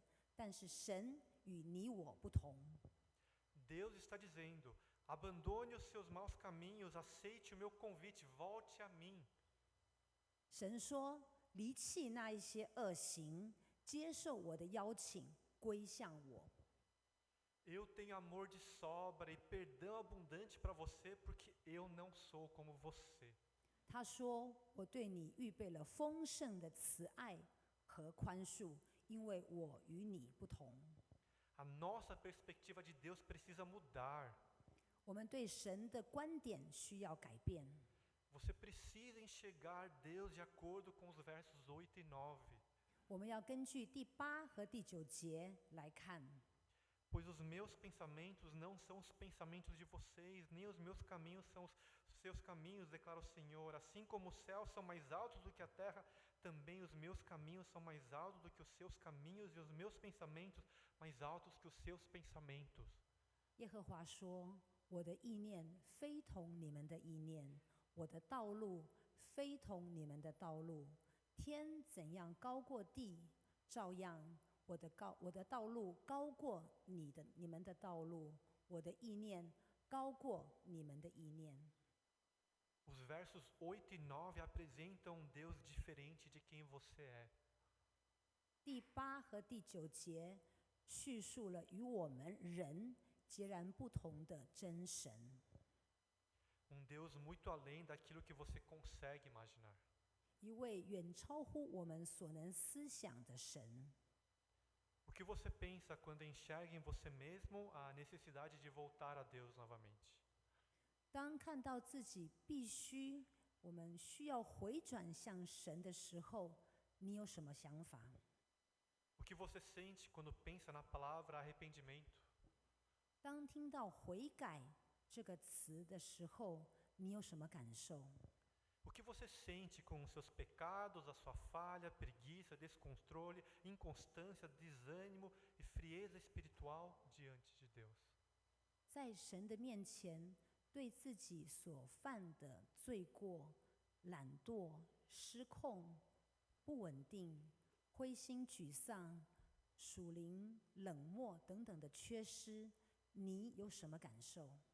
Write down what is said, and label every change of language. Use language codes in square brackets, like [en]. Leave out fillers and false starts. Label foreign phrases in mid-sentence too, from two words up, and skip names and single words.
[zh] 但是神与你我不同。 [pt] Deus está dizendo: abandone os seus maus caminhos, aceite o meu convite, volte a mim. [zh] 神说：离弃那一些恶行，接受我的邀请，归向我。 [pt] Eu tenho amor de sobra e perdão abundante para você, porque eu não sou como você. [zh] 他说：我对你预备了丰盛的慈爱和宽恕，因为我与你不同。 [pt] A nossa perspectiva de Deus precisa mudar. [zh] 我们对神的观点需要改变。 [pt] Você precisa enxergar Deus de acordo com os versos 8 e 9. [zh] 我们要根据第8和第9节来看。 [pt] Pois os meus pensamentos não são os pensamentos de vocês, nem os meus caminhos são os seus caminhos, declara o Senhor. Assim como os céus são mais altos do que a terra, também os meus caminhos são mais altos do que os seus caminhos, e os meus pensamentos mais altos que os seus pensamentos. [zh] 耶和华说：我的意念非同你们的意念，我的道路非同你们的道路。天怎样高过地，照样我的道路高过你们的道路，我的意念高过你们的意念。 [pt] Os versos 8 e 9 apresentam um Deus diferente de quem você é. [zh] 第8和第9节叙述了与我们人截然不同的真神。 [pt] Deus muito além daquilo que você consegue imaginar. [zh] 一位远超乎我们所能思想的神。 [pt] O que você pensa quando enxerga em você mesmo a necessidade de voltar a Deus novamente? [zh] 当看到自己我们需要回转向神的时候，你有什么想法？ [pt] O que você sente quando pensa na palavra arrependimento? [zh] 当听到悔改这个词的时候，你有什么感受？ [pt] O que você sente com os seus pecados, a sua falha, preguiça, descontrole, inconstância, desânimo e frieza espiritual diante de Deus? [zh] 在神的面前，对自己所犯的罪过、懒惰、失控、不稳定、灰心沮丧、属灵冷漠等等的缺失，你有什么感受？